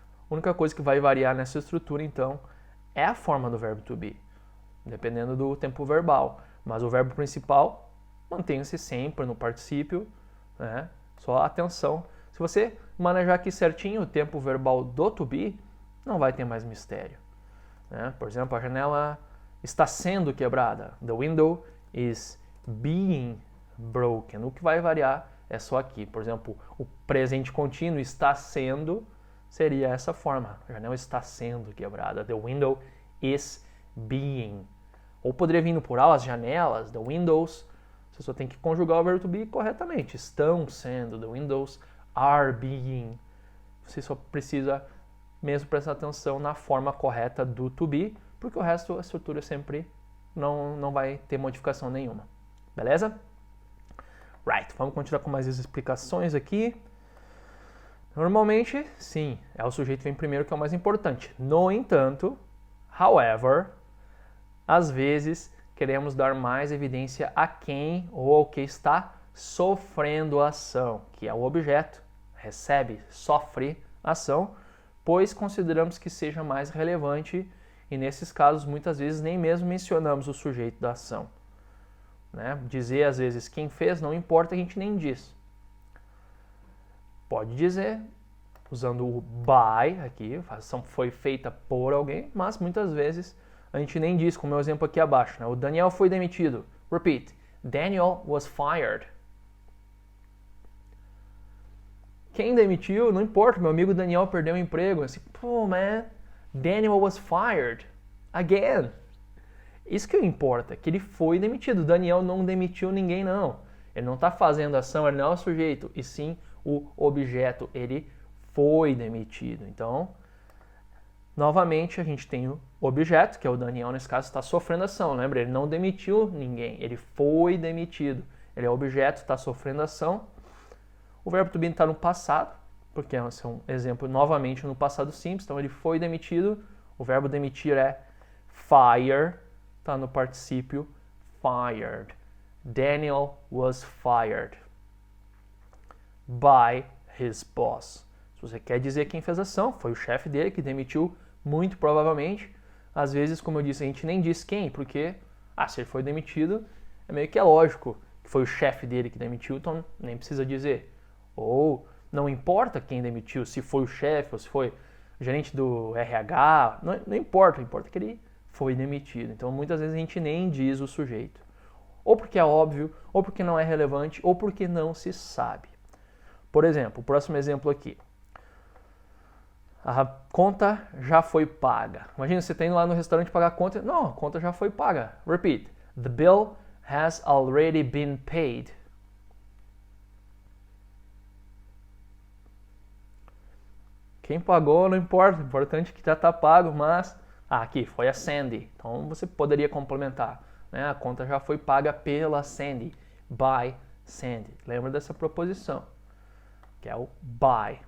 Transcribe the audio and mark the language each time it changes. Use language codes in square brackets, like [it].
[pt] A única coisa que vai variar nessa estrutura, então, é a forma do verbo to be, dependendo do tempo verbal. Mas o verbo principal mantém-se sempre no particípio, né? Só atenção. Se você manejar aqui certinho o tempo verbal do to be, não vai ter mais mistério, né? Por exemplo, a janela está sendo quebrada. [en] The window is being broken. [pt] O que vai variar é só aqui. Por exemplo, o presente contínuo está sendo seria essa forma. A janela está sendo quebrada. [en] The window is being. [pt] Ou poderia vir no plural, as janelas, the windows. Você só tem que conjugar o verbo to be corretamente. Estão sendo, [en] the windows are being. [pt] Você só precisa mesmo prestar atenção na forma correta do to be, porque o resto, a estrutura sempre não vai ter modificação nenhuma. Beleza? Right, vamos continuar com mais explicações aqui. Normalmente, sim, é o sujeito que vem primeiro que é o mais importante. No entanto, however, às vezes queremos dar mais evidência a quem ou ao que está sofrendo a ação, que é o objeto, recebe, sofre a ação, pois consideramos que seja mais relevante e nesses casos muitas vezes nem mesmo mencionamos o sujeito da ação, né? Dizer às vezes quem fez não importa, a gente nem diz. Pode dizer, usando o by aqui, a ação foi feita por alguém, mas muitas vezes a gente nem diz, como é o exemplo aqui abaixo, né? O Daniel foi demitido. [en] Repeat, Daniel was fired. [pt] Quem demitiu, não importa, meu amigo Daniel perdeu o emprego. Assim, pô, [en] man, Daniel was fired again. [pt] Isso que importa, que ele foi demitido. Daniel não demitiu ninguém, não. Ele não está fazendo ação, ele não é o sujeito, e sim o objeto. Ele foi demitido. Então, novamente, a gente tem o objeto, que é o Daniel, nesse caso, está sofrendo ação. Lembra? Ele não demitiu ninguém, ele foi demitido. Ele é o objeto, está sofrendo ação. O verbo to be está no passado, porque esse é um exemplo novamente no passado simples. Então, ele foi demitido. O verbo demitir é fire, está no particípio fired. [en] Daniel was fired by his boss. [pt] Se você quer dizer quem fez a ação, foi o chefe dele que demitiu, muito provavelmente. Às vezes, como eu disse, a gente nem diz quem, porque se ele foi demitido, é meio que lógico que foi o chefe dele que demitiu, então nem precisa dizer. Ou não importa quem demitiu, se foi o chefe ou se foi o gerente do RH, não importa, importa que ele foi demitido. Então, muitas vezes a gente nem diz o sujeito. Ou porque é óbvio, ou porque não é relevante, ou porque não se sabe. Por exemplo, o próximo exemplo aqui. A conta já foi paga. Imagina, você está indo lá no restaurante pagar a conta. Não, a conta já foi paga. Repeat. [en] The bill has already been paid. [pt] Quem pagou não importa, o importante é que já está pago, mas... aqui, foi a Sandy. Então, você poderia complementar, né? A conta já foi paga pela Sandy. [en] By Sandy. [pt] Lembra dessa proposição, que é o by.